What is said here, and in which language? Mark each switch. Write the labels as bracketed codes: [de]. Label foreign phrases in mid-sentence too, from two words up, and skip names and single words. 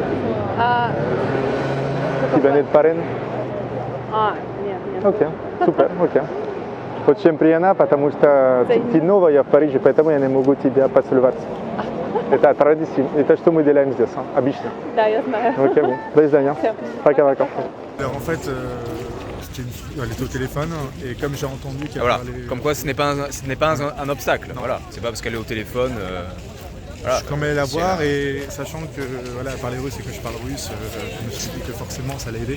[ru] Тебя нет парень? Нет. Окей, супер, окей. Очень приятно, потому что ты новая в Париже, поэтому я не могу тебя поцеловать. Это традиция, это что мы делаем здесь, обычно. Да, я знаю. Окей, bon. До свидания. Пока-пока. [fr] Alors, en fait, elle était au téléphone et comme j'ai entendu qu'elle Voilà, parlait... comme quoi ce n'est pas un obstacle. Voilà, c'est pas parce qu'elle est au téléphone. Voilà. Je suis quand même allé la voir et sachant que voilà, elle parlait russe et que je parle russe, je me suis dit que forcément ça allait aider.